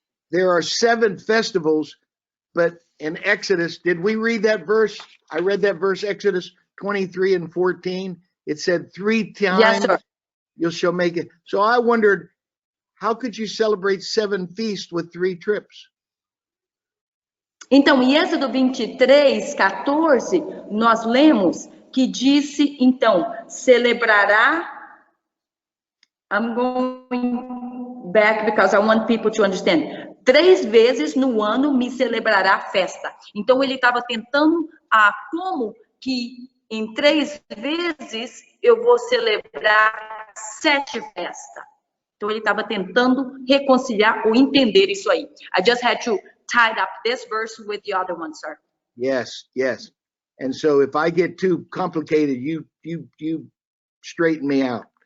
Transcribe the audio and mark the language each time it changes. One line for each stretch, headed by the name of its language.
English: There are 7 festivals, but in Exodus, did we read that verse? I read that verse, Exodus 23 and 14. It said 3 times Yes, sir. you shall make it. So I wondered, how could you celebrate 7 feasts with 3 trips?
Portuguese: Então, em Êxodo 23:14, nós lemos que disse, então, celebrará.
English: I'm going back because I want people to understand.
Portuguese: 3 vezes no ano me celebrará festa. Então, ele estava tentando como que em 3 vezes eu vou celebrar 7 festas. Então, ele estava tentando reconciliar ou entender isso aí.
English: I just had to tie up this verse with the other one, sir. Yes, yes. And so if I get too complicated, you straighten me out.